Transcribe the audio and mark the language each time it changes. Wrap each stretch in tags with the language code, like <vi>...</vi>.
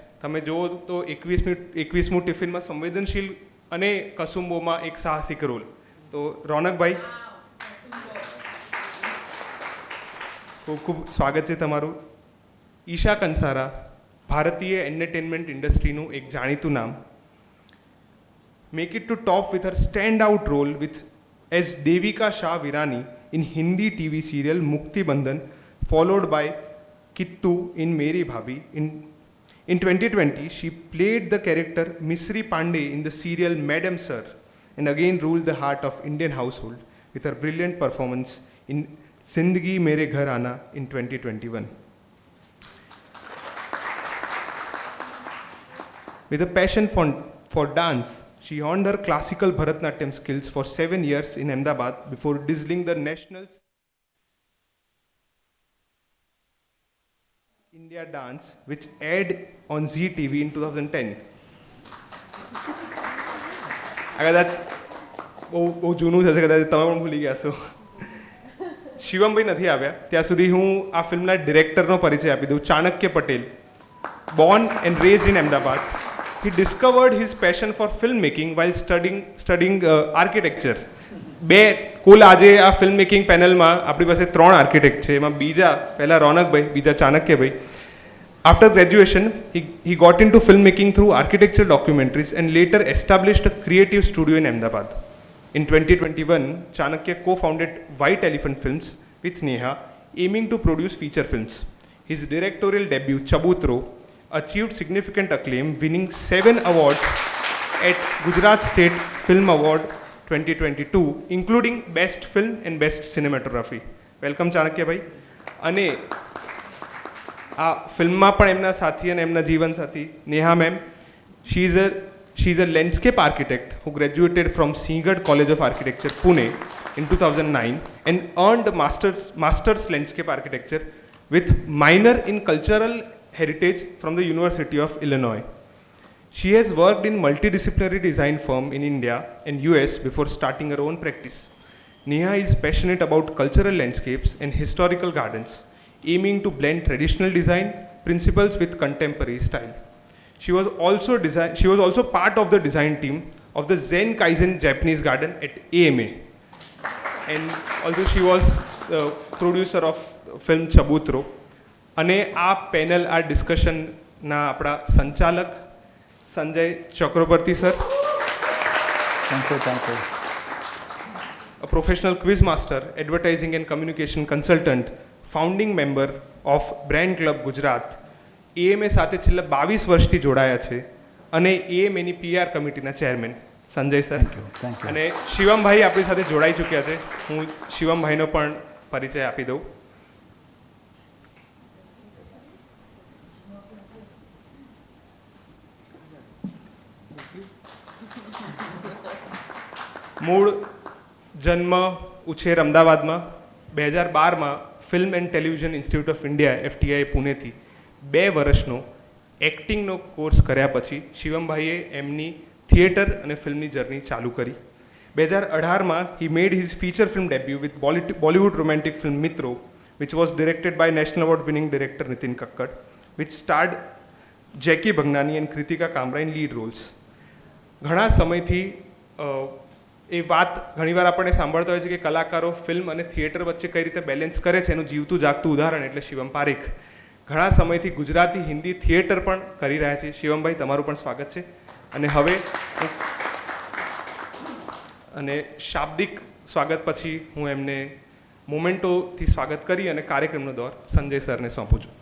<gu>તમે જુઓ તો 21મું ટિફિનમાં સંવેદનશીલ અને કસુંબોમાં એક સાહસિક રોલ. તો રોનકભાઈ, ખૂબ ખૂબ સ્વાગત છે તમારું. ઈશા કંસારા, ભારતીય એન્ટરટેનમેન્ટ ઇન્ડસ્ટ્રીનું એક જાણીતું નામ.</gu> <en>Make it to top with her standout role with as Devika Shah Virani in Hindi TV serial Mukti Bandhan, followed by Kittu in Meri Bhabhi. In 2020, she played the character Misri Pandey in the serial Madam Sir, and again ruled the heart of Indian household with her brilliant performance in Zindagi Mere Ghar Aana in 2021. With a passion for dance, she honed her classical Bharatnatyam skills for 7 years in Ahmedabad before dazzling the national India Dance, which aired on Zee TV in 2010.</en> <gu>કદાચ બહુ જૂનું થશે, કદાચ તમે પણ ભૂલી ગયા છો. શિવમભાઈ નથી આવ્યા ત્યાં સુધી હું આ ફિલ્મના ડિરેક્ટરનો પરિચય આપી દઉં. Chanakya Patel,</gu> <en>born and raised in Ahmedabad. He discovered his passion for filmmaking while studying architecture.</en> <gu>કુલ આજે આ ફિલ્મ મેકિંગ પેનલમાં આપણી પાસે 3 આર્કિટેક્ટ છે, એમાં બીજા પહેલા રોનકભાઈ, બીજા ચાણક્યભાઈ.</gu> <en>After graduation, he got into filmmaking through architecture documentaries and later established a creative studio in Ahmedabad. In 2021, Chanakya co-founded White Elephant Films with Neha, aiming to produce feature films. His directorial debut, Chabutro, achieved significant acclaim, winning 7 awards at Gujarat State Film Award 2022, including Best Film and Best Cinematography. Welcome,</en> <gu>ચાણક્યભાઈ. અને આ ફિલ્મમાં પણ એમના સાથી અને એમના જીવનસાથી Neha ma'am.</gu> <en>She is a landscape architect who graduated from Singhad College of Architecture, Pune in 2009 and earned master's landscape architecture with minor in cultural heritage from the University of Illinois. She has worked in multidisciplinary design firm in India and US before starting her own practice. Neha is passionate about cultural landscapes and historical gardens, aiming to blend traditional design principles with contemporary style. She was also part of the design team of the Zen Kaizen Japanese garden at AMA. And also she was the producer of film Chabutro.</en> <gu>અને આ panel, આ ડિસ્કશનના આપણા સંચાલક સંજય ચક્રવર્તી sir.</gu> <en>Thank you. A professional quiz master, advertising and communication consultant, founding member of Brand Club Gujarat.</en> <gu>AMA સાથે છેલ્લા 22 વર્ષથી જોડાયા છે અને એએમએની પીઆર કમિટીના chairman Sanjay sir.</gu> <en>Thank you.</en> <gu>અને શિવમભાઈ આપણી સાથે જોડાઈ ચૂક્યા છે. હું શિવમભાઈનો પણ પરિચય આપી દઉં. મૂળ જન્મ ઉછેર અમદાવાદમાં. 2012માં film and television institute of India FTI પુણેથી 2 વર્ષનો એક્ટિંગનો કોર્સ કર્યા પછી શિવમભાઈએ એમની થિયેટર અને ફિલ્મની જર્ની ચાલુ કરી.</gu> <en>2018માં he made his feature film debut with Bollywood romantic film Mitron, which was directed by National Award winning director Nitin Kakkad, which starred Jackie Bhagnani and Kritika Kamra in lead roles.</en> <gu>ઘણા સમયથી એ વાત ઘણીવાર આપણે સાંભળતા હોય છે કે કલાકારો ફિલ્મ અને થિયેટર વચ્ચે કઈ રીતે બેલેન્સ કરે છે એનું જીવતું જાગતું ઉદાહરણ એટલે શિવમ પારેખ. ઘણા સમયથી ગુજરાતી હિન્દી થિયેટર પણ કરી રહ્યા છે. શિવમભાઈ, તમારું પણ સ્વાગત છે. અને હવે અને શાબ્દિક સ્વાગત પછી હું એમને મોમેન્ટોથી સ્વાગત કરી અને કાર્યક્રમનો દોર સંજય સરને સોંપું છું.</gu>